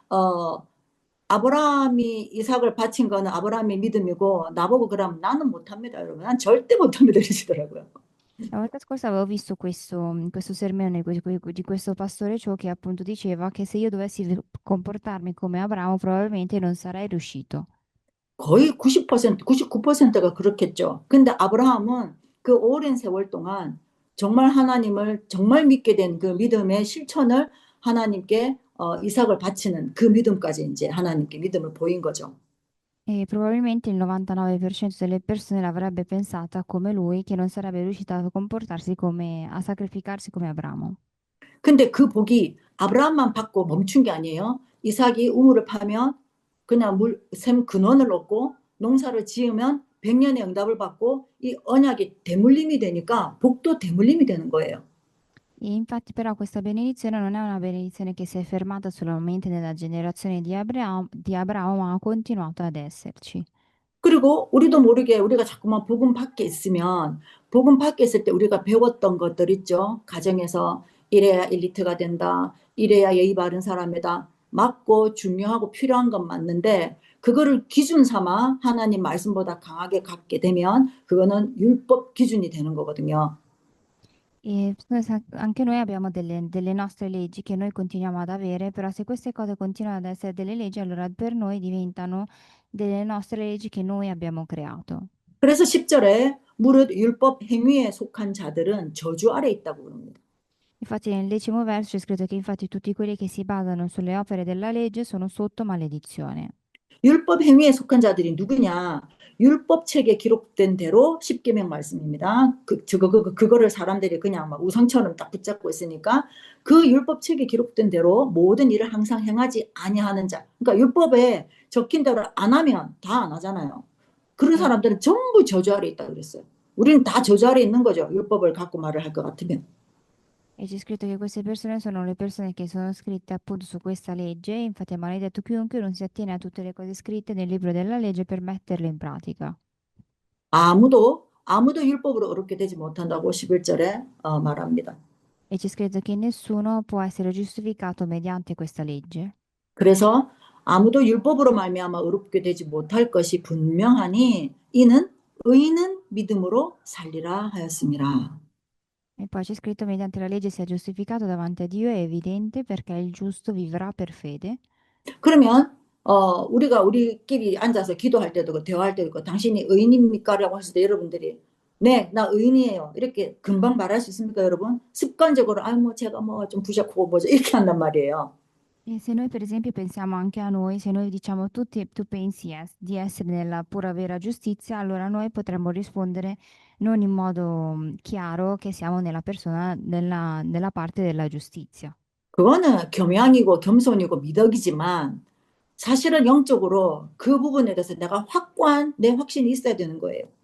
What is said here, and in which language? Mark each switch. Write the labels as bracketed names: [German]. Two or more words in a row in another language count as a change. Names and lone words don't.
[Korean] 아브라함이 이삭을 바친 거는 아브라함의 믿음이고 나보고 그러면 나는 못합니다. 여러분. 난 절대 못합니다. 이러시더라고요. [Italian] La volta scorsa avevo visto questo sermone di questo pastore Ciò che appunto diceva che se io dovessi comportarmi come Abramo probabilmente non sarei riuscito. [Korean] 거의 90%, 99%가 그렇겠죠. 근데 아브라함은 그 오랜 세월 동안 정말 하나님을 정말 믿게 된 그 믿음의 실천을 하나님께 이삭을 바치는 그 믿음까지 이제 하나님께 믿음을 보인 거죠. [Italian] E probabilmente il 99% delle persone l'avrebbe pensata come lui, che non sarebbe riuscita a comportarsi a sacrificarsi come Abramo. [Korean] 근데 그 복이 아브라함만 받고 멈춘 게 아니에요. 이삭이 우물을 파면 그냥 샘 근원을 얻고 농사를 지으면 100년의 응답을 받고 이 언약이 대물림이 되니까 복도 대물림이 되는 거예요. [Italian] E infatti però questa benedizione non è una benedizione che si è fermata solamente nella generazione di Abramo, ma ha continuato ad esserci. [Korean] 그리고 우리도 모르게 우리가 자꾸만 복음 밖에 있으면 복음 밖에 있을 때 우리가 배웠던 것들 있죠. 가정에서 이래야 엘리트가 된다. 이래야 예의 바른 사람이다. 맞고 중요하고 필요한 건 맞는데 그거를 기준 삼아 하나님 말씀보다 강하게 갖게 되면 그거는 율법 기준이 되는 거거든요. [Italian] E anche noi abbiamo delle nostre leggi che noi continuiamo ad avere, però se queste cose continuano ad essere delle leggi, allora per noi diventano delle nostre leggi che noi abbiamo creato. [Korean] 그래서 10절에 무릇 율법 행위에 속한 자들은 저주 아래 있다고 그럽니다. [Italian] Infatti nel 10° verso c'è scritto che infatti tutti quelli che si basano sulle opere della legge sono sotto maledizione. [Korean] 율법 행위에 속한 자들이 누구냐? 율법책에 기록된 대로 십계명 말씀입니다. 그거를 사람들이 그냥 막 우상처럼 딱 붙잡고 있으니까 그 율법책에 기록된 대로 모든 일을 항상 행하지 아니하는 자. 그러니까 율법에 적힌 대로 안 하면 다 안 하잖아요. 그런 [Italian] E, [Korean] 사람들은 전부 저주 아래 있다 그랬어요. 우리는 다 저주 아래 있는 거죠. 율법을 갖고 말을 할 것 같으면. [Italian] e c'è scritto che queste persone sono le persone che sono scritte appunto su questa legge, infatti è maledetto chiunque non si attiene a tutte le cose scritte nel libro della legge per metterle in pratica. [Korean] 아무도 율법으로 어렵게 되지 못한다고 11절에 말합니다. [Italian] E c'è scritto che nessuno può essere giustificato mediante questa legge. [Korean] 그래서 아무도 율법으로 말미암아 어렵게 되지 못할 것이 분명하니 이는 의인은 믿음으로 살리라 하였습니다. [Italian] E poi c'è scritto mediante la legge sia giustificato davanti a Dio è evidente perché il giusto vivrà per fede. [Korean] 그러면 우리가 우리끼리 앉아서 기도할 때도 있고 대화할 때도 있고 당신이 의인입니까? 라고 했을 때 여러분들이 네, 나 의인이에요. 이렇게 금방 말할 수 있습니까, 여러분? 습관적으로 아유 뭐 제가 뭐 좀 부족하고 뭐죠 이렇게 한단 말이에요. [Italian] E se noi per esempio pensiamo anche a noi, se noi diciamo tutti, tu pensi di essere nella pura vera giustizia, allora noi potremmo rispondere non in modo chiaro che siamo nella persona, nella parte della giustizia. [Korean] 그거는 겸양이고 겸손이고 미덕이지만 사실은 영적으로 그 부분에 대해서 내가 확고한 내 확신이 있어야 되는 거예요.